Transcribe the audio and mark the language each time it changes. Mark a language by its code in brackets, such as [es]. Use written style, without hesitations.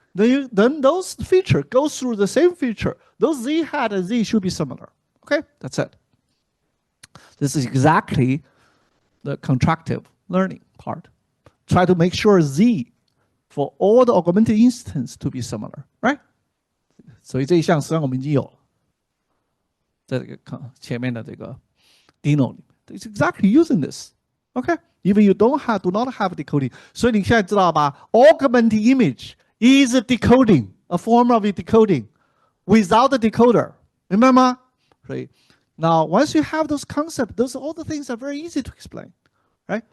[en] Then those feature goes through the same feature. Those Z hat and Z should be similar. Okay, that's it. This is exactly the contractive learning part. Try to make sure Z for all the augmented instance to be similar, right? [zh] 所以这一项实际上我们已经有了，在这个前面的这个 Dino 里面 ， [en] it's exactly using this. Okay, even you do not have decoding. [zh] 所以你现在知道吧 [en] ？Augmented image is a decoding, a form of a decoding without the decoder. [zh] 明白吗？所以 [en] now once you have those concepts, those all the things are very easy to explain, right?